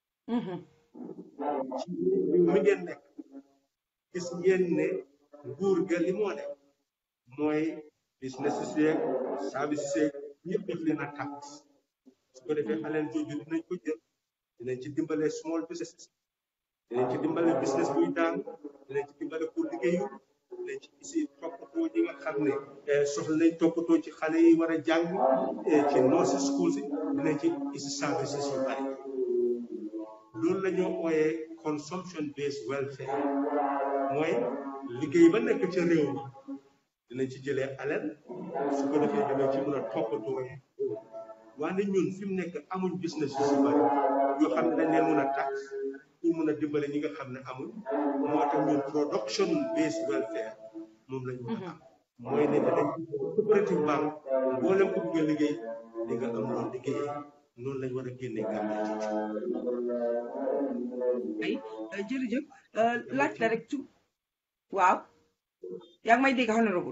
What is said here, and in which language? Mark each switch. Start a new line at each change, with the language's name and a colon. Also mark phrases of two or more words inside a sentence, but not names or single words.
Wolof: ci mi ngeen nekk gis ngeen ne nguur ga li moo def mooy business yeeg service yeeg ñëpp def leen a tax su ko defee xaleen jooju dinañ ko jël dinañ ci dimbale
English: small businesses
Wolof: dinañ ci dimbale business buy daan dinañ ci dimbale pour liggéeyu dinañ ci isi toppatoo ñi nga xam ne soxla nañ toppatoo ci xale yi war a jàng ci
English: nursery schools
Wolof: yi dinañ ci isi services yu bari loolu la ñoo ooyee
English: consumption based welfare
Wolof: mooy liggéey ba nekk ca réew mi dinañ ci jëlee alal su ko defee dinañ ci mën a toppatoo waaye ñun fi mu nekk amuñ business yu si bari yoo xam ne dañ leen mën a tax pour mën a dimbale ñi nga xam ne amuñ moo tax ñun
English: production based welfare
Wolof: moom la ñu mën a am mooy ne dañ
French: coopérative banque
Wolof: mboolem ko bëgg a liggéey di nga am loolu liggéeyee noonu lañ war a génnee Gambie ay jërëjëf laaj la rek waaw yaa ngi may dégg honorable